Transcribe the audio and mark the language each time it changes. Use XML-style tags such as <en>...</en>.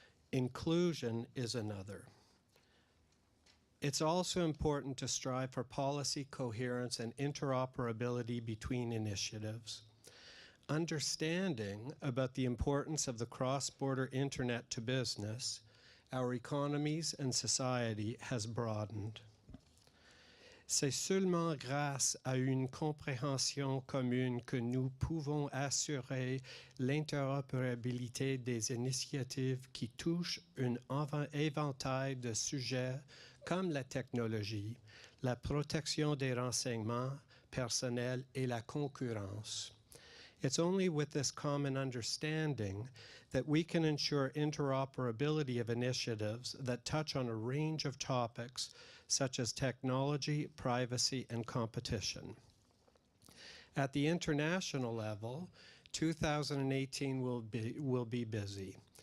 <en>Inclusion is another. It's also important to strive for policy coherence and interoperability between initiatives. Understanding about the importance of the cross-border internet to business, our economies and society has broadened.</en> <fr>C'est seulement grâce à une compréhension commune que nous pouvons assurer l'interopérabilité des initiatives qui touchent un éventail de sujets comme la technologie, la protection des renseignements personnels et la concurrence.</fr> <en>It's only with this common understanding that we can ensure interoperability of initiatives that touch on a range of topics such as technology, privacy, and competition. At the international level, 2018 will be busy.</en>